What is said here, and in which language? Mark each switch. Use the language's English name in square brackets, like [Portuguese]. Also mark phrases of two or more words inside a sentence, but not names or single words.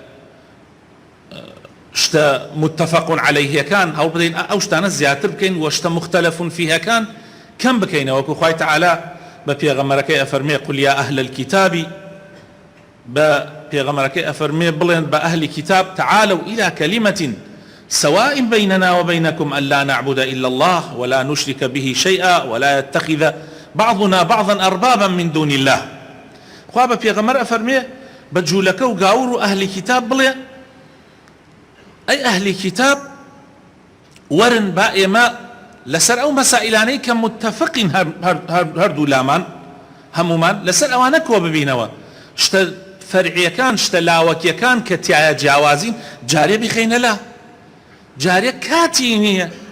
[Central Kurdish] شتە متفق عەلەیهەکان هەوڵ بدەین ئەو شتانە زیاتر بکەین و شتە مختلف فیهەکان کەم بکەینەوە، وەکو خوای تەعالا بە پێغەمبەرەکەی ئەفەرمێ [Arabic] قل یا ئەهل الكتاب، [Central Kurdish] بە پێغەمبەرەکەی ئەفەرمێ بڵێن بە ئەهلی کتاب [Arabic] تعالوا إلى كلمة سواء بيننا وبينكم ألا نعبد إلا الله ولا نشرك به شيئا ولا يتخذ بعضنا بعضا أربابا من دون الله. [Central Kurdish] خوا بە پێغەمبەر ئەفەرمێ بە جوولەکە و گاور و ئەهلی کتاب بڵێ ئەی ئەهلی کتاب وەرن با ئێمە لەسەر ئەو مەسائلانەی کە متفقین هەردوو لامان هەمومان لەسەر ئەوانە کۆ ببینەوە، شتە فەرعیەکان شتە لاوەکیەکان کە تایە جیاوازین جارێ بخەینە لا، جارێ کاتی نییە.